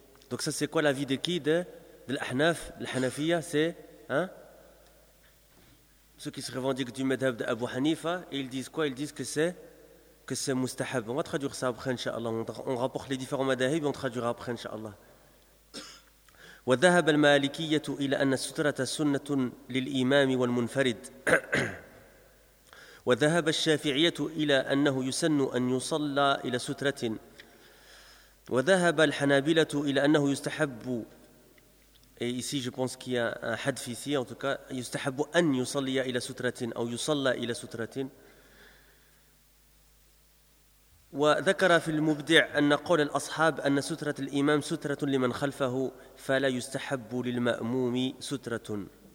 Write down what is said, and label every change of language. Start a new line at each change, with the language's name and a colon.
French: Donc ça c'est quoi l'avis de qui de l'Ahnaf, l'Hanafiya, c'est ceux qui se revendiquent du madhab d'Abu Hanifa, et ils disent quoi? Ils disent que c'est mustahab. On va traduire ça après, inshallah. On rapporte les différents madhahib, on traduira après, inshallah.
Arabic: وذهب المالكية إلى أن السترة سنة للإمام والمنفرد. وذهب الشافعية إلى أنه يسن أن يصلى إلى سترة، وذهب الحنابلة إلى أنه يستحب.
French: Et ici je pense qu'il y a un hadf ici, en tout cas
Arabic: يستحب أن يصلي إلى سترة
French: أو يصلى إلى سترة.
Arabic: وذكر في المبدع أن قول الأصحاب أن سترة الإمام سترة لمن خلفه فلا يستحب للمأموم سترة.